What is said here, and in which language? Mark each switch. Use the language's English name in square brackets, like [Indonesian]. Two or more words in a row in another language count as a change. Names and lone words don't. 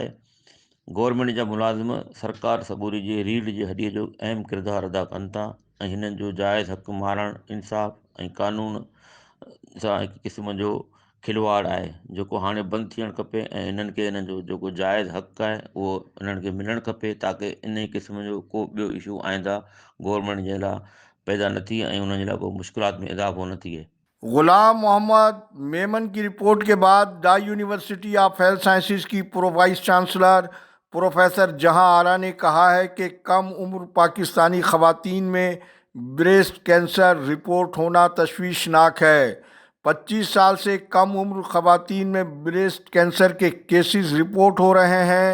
[Sindhi] गवर्नमेंट जा मुलाज़िम सरकार सबूरी जे रीढ़ जी हॾीअ जो अहम किरदारु अदा कनि था ऐं हिननि जो जाइज़ हक़ मारणु इंसाफ़ ऐं कानून सां हिकु क़िस्म जो खिलवाड़ आहे जेको हाणे बंदि थियणु खपे ऐं हिननि खे हिननि जो जेको जाइज़ हक़ आहे उहो हिननि खे मिलणु खपे, ताकी इन क़िस्म जो को ॿियो इशू आईंदा गवर्नमेंट जे लाइ पैदा न थिए ऐं उन्हनि जे लाइ को मुश्किलात में इज़ाफ़ो न थिए। [Urdu] غلام محمد میمن کی رپورٹ کے بعد ڈائی یونیورسٹی آف ہیلتھ سائنسز کی وائس چانسلر پروفیسر جہاں آرا نے کہا ہے کہ کم عمر پاکستانی خواتین میں بریسٹ کینسر رپورٹ ہونا تشویشناک ہے۔ 25 سال سے کم عمر خواتین میں بریسٹ کینسر کے کیسز رپورٹ ہو رہے ہیں۔